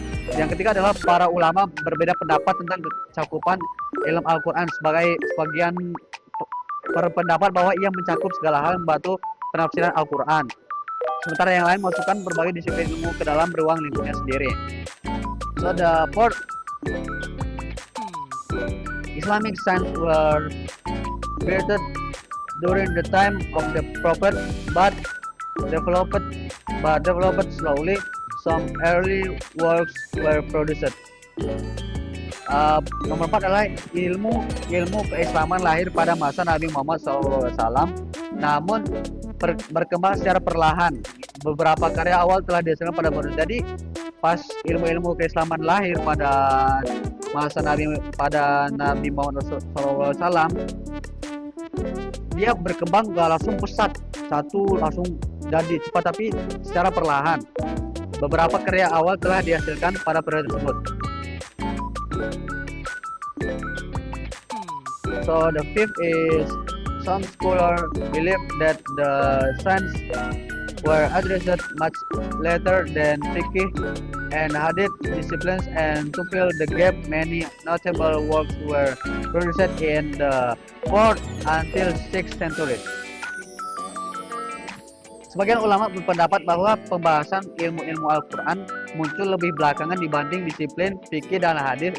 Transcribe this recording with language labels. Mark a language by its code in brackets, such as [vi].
[id] Yang ketiga adalah para ulama berbeda pendapat tentang cakupan ilmu Al-Quran. Sebagian berpendapat bahwa ia mencakup segala hal yang membantu penafsiran Al-Quran. Sementara yang lain masukkan berbagai disiplin ilmu ke dalam ruang lingkupnya sendiri. [en] So the fourth, Islamic science were created during the time of the Prophet, but developed slowly. Some early works were produced. [id] Nomor 4 adalah ilmu keislaman lahir pada masa Nabi Muhammad SAW, namun berkembang secara perlahan. Beberapa karya awal telah dihasilkan pada manusia. Jadi pas ilmu keislaman lahir pada masa Nabi Muhammad SAW, dia berkembang gak langsung pesat, langsung jadi cepat, tapi secara perlahan. Beberapa karya awal telah dihasilkan pada periode tersebut. [en] So the fifth is some scholars believe that the science were addressed much later than fiqh and hadith disciplines, and to fill the gap, many notable works were produced in the 4th until 6th centuries. [id] Sebagian ulama berpendapat bahwa pembahasan ilmu-ilmu Al-Quran muncul lebih belakangan dibanding disiplin fikih dan hadis.